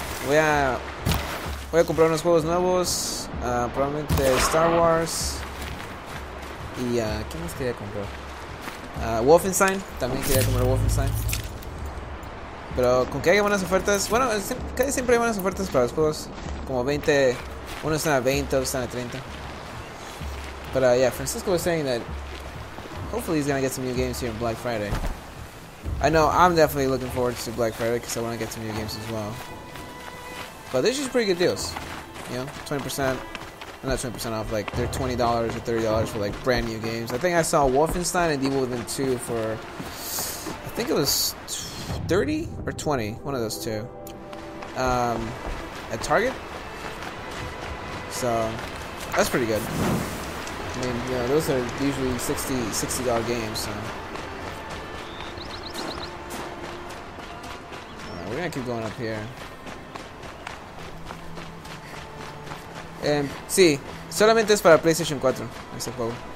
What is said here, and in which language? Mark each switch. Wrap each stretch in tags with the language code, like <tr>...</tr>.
<es>Voy a comprar unos juegos nuevos, probablemente Star Wars y ¿qué más quería comprar? Wolfenstein, también quería comprar Wolfenstein. Pero con que haya buenas ofertas, bueno, casi siempre hay buenas ofertas para los juegos, como 20, unos están a 20, otros están a 30.</es> <en>But yeah, Francisco was saying that hopefully he's gonna get some new games here on Black Friday. I know I'm definitely looking forward to Black Friday because I want to get some new games as well. But they're just pretty good deals, you know, 20%, not 20% off, like they're $20 or $30 for like brand new games. I think I saw Wolfenstein and Evil Within 2 for, I think it was 30 or 20, one of those two, at Target. So that's pretty good. I mean, you know, those are usually $60 games. So we're gonna keep going up here.</en> <es>Sí, solamente es para PlayStation 4 este juego.</es>